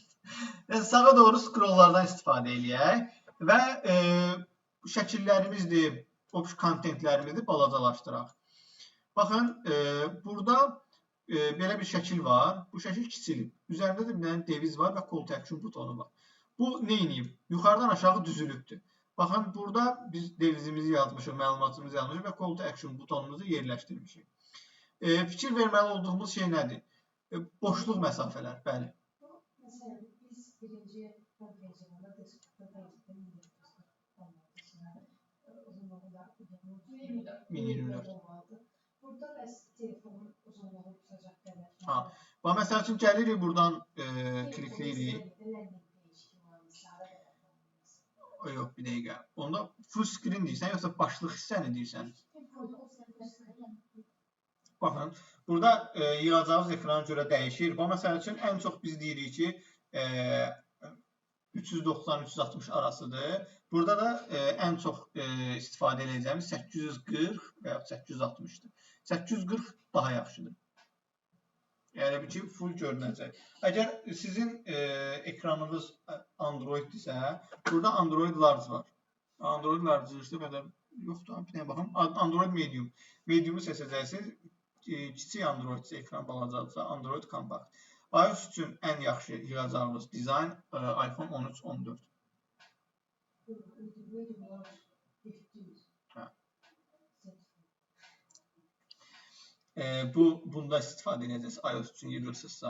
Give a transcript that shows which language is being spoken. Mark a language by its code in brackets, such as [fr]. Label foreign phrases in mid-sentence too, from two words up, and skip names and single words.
[az] Sağa doğru scrolllardan istifadə eləyək və şəkillərimizdir, kontentlərimizdir, balacalaşdıraq. Baxın, burada belə bir şəkil var. Bu şəkil kiçilib. Üzərində də bir dənə deviz var və [en] call to action [az] butonu var. Bu nə edib? Yuxarıdan aşağı düzülübdür. Baxın, burada biz devizimizi yazmışıq, məlumatımızı yazmışıq və [en] call to action [az] butonumuzu yerləşdirmişik. Fikir verməli olduğumuz şey nədir? Boşluq məsafələr, bəli. Məsələn, biz birinci konferensiyada burada bəs telefonun uzunluğu tutacaq qədər. Məsəl üçün gəlirik, buradan klikləyirik. Yox, bir dəqiqə. Onda [en] full screen [az] deyirsən, yoxsa başlıq hissəni deyirsən? Baxın, burada yığacağımız ekrana görə dəyişir. Məsəl üçün ən çox biz deyirik ki, 390-360 arasıdır. Burada da ən çox istifadə edəcəyimiz 840 və ya 860-dır. 840 daha yaxşıdır. Yəni ki, full görünəcək. Əgər sizin ekranınız Android-dirsə, burada Android Large var. Android Large-dır, qədər yoxdur. Bir dəqiqə baxım. Android Medium. Medium-u seçəcəksiniz. Kiçik Android ekran balacaqsa Android Compact. iOS üçün ən yaxşı yığacağımız dizayn iPhone 13-14. Bunda istifadə edəcəksiniz iOS üçün yığırsınızsa.